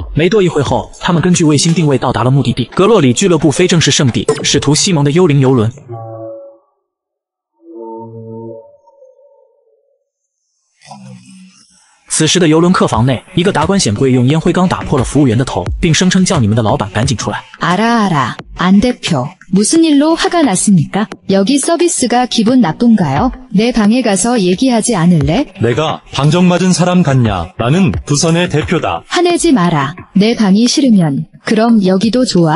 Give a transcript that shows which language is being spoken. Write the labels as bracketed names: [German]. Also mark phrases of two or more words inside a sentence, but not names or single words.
[Chinese] 没多一会后，他们根据卫星定位到达了目的地——格洛里俱乐部非正式圣地，使徒西蒙的幽灵游轮。此时的游轮客房内，一个达官显贵用烟灰缸打破了服务员的头，并声称叫你们的老板赶紧出来。 [Korean] 알아, 안 대표. 무슨 일로 화가 났습니까? 여기 서비스가 기분 나쁜가요? 내 방에 가서 얘기하지 않을래? 내가 방정맞은 사람 같냐? 나는 부선의 대표다. 화내지 마라. 내 방이 싫으면 그럼 여기도 좋아?